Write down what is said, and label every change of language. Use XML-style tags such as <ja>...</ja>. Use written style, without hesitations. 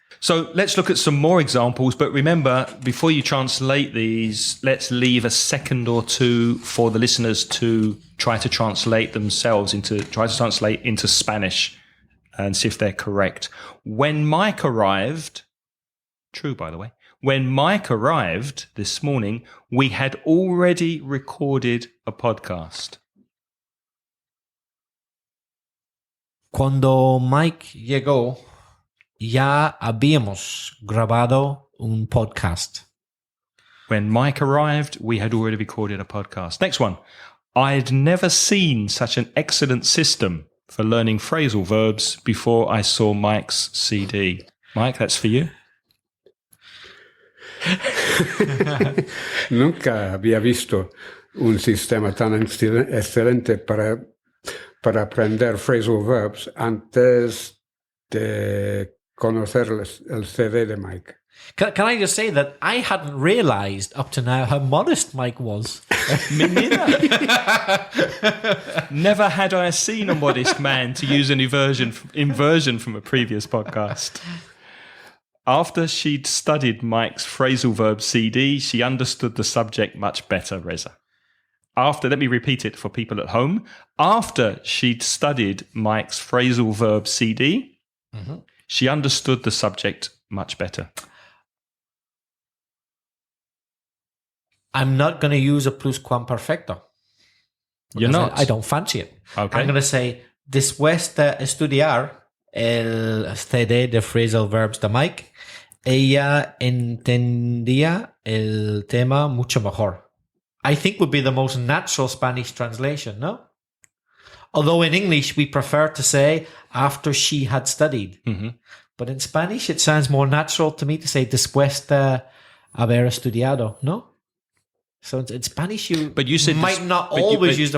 <en>So let's look at some more examples. But remember, before you translate these, let's leave a second or two for the listeners to try to translate themselves into Spanish and see if they're correct. When Mike arrived, true, by the way, when Mike arrived this morning, we had already recorded a podcast.</en> <es>Cuando Mike llegó, ya habíamos grabado un podcast.</es> <en>When Mike arrived, we had already recorded a podcast. Next one. I'd never seen such an excellent system for learning phrasal verbs before I saw Mike's CD. Mike, that's for you.</en> <es>Nunca había visto un sistema tan excelente para aprender phrasal verbs antes de conocer el CD de Mike.</es> <en>Can I just say that I hadn't realized up to now how modest Mike was? Me neither. Never had I seen a modest man, to use an inversion from a previous podcast. After she'd studied Mike's phrasal verb CD, she understood the subject much better, Reza. Let me repeat it for people at home. After she'd studied Mike's phrasal verb CD, she understood the subject much better. I'm not going to use a pluscuamperfecto. You're not? I don't fancy it. Okay. I'm going to say,</en> <es>después de estudiar el CD de phrasal verbs de Mike, ella entendía el tema mucho mejor.</es> <en>I think would be the most natural Spanish translation, no? Although in English, we prefer to say after she had studied. Mm-hmm. But in Spanish, it sounds more natural to me to say</en> <es>después de haber estudiado,</es> <en>no? So in Spanish, you might not always use the</en>